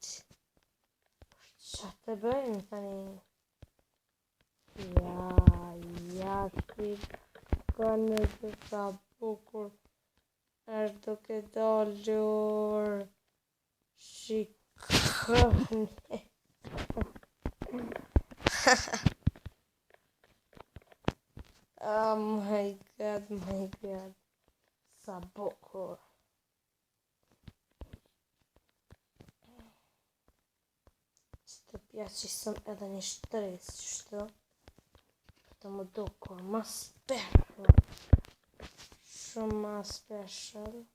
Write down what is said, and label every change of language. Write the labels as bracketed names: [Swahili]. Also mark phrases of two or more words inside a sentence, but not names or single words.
[Albanian] Qa të bëjmë tani? Ja, shikoni se sa bukur është duke dalur. Shikoni. [English] Oh my god. [Albanian] Sa bukur. Që të pjacisëm edhe një shtres, qështu? Të më dukur, ma special. Shumë ma special.